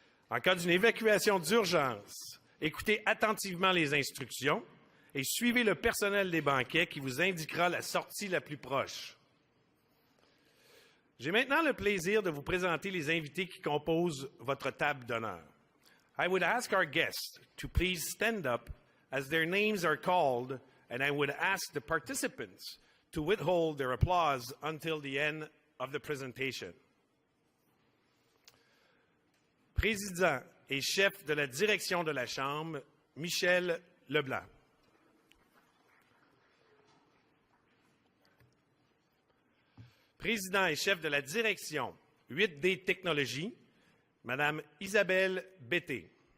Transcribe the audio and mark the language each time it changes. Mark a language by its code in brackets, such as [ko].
[fr] En cas d'une évacuation d'urgence, écoutez attentivement les instructions et suivez le personnel des banquets qui vous indiquera la sortie la plus proche. J'ai maintenant le plaisir de vous présenter les invités qui composent votre table d'honneur. [en] I would ask our guests to please stand up as their names are called, and I would ask the participants to withhold their applause until the end of the presentation. [fr] Président et chef de la direction de la Chambre, Michel Leblanc. Président et chef de la direction 8D Technologies, Madame Isabelle Bété.